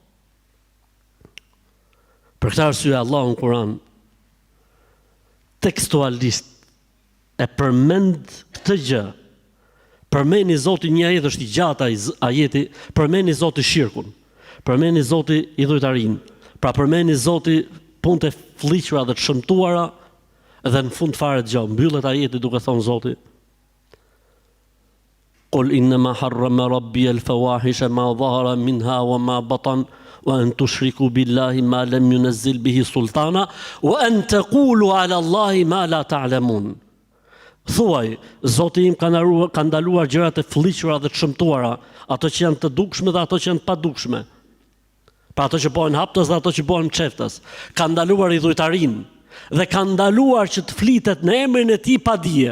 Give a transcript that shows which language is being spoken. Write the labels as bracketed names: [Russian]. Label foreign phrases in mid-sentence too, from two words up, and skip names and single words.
[Albanian] Për këtë arsye Allahu në Kur'an tekstualisht e përmend këtë gjë Përmeni Zoti, një ajet është i gjatë ajeti, përmeni Zoti shirkun, përmeni Zoti idhujtarin, pra përmeni Zoti punët e fliqura dhe të shëmtuara, dhe në fund fare gjë, mbyllet ajeti duke thonë Zoti: [Arabic] قل إنما حرم ربي الفواحش ما ظهر منها وما بطن وأن تشركوا بالله ما لم ينزل به سلطانا وأن تقولوا على الله ما لا تعلمون. [Albanian] Thuaj, Zoti im ka ndaluar gjërat e fliqura dhe të shëmtuara, ato që janë të dukshme dhe ato që janë të padukshme. Pra ato që bëhen haptës dhe ato që bëhen çeftës. Ka ndaluar idhujtarin dhe ka ndaluar që të flitet në emrin e tij pa dije.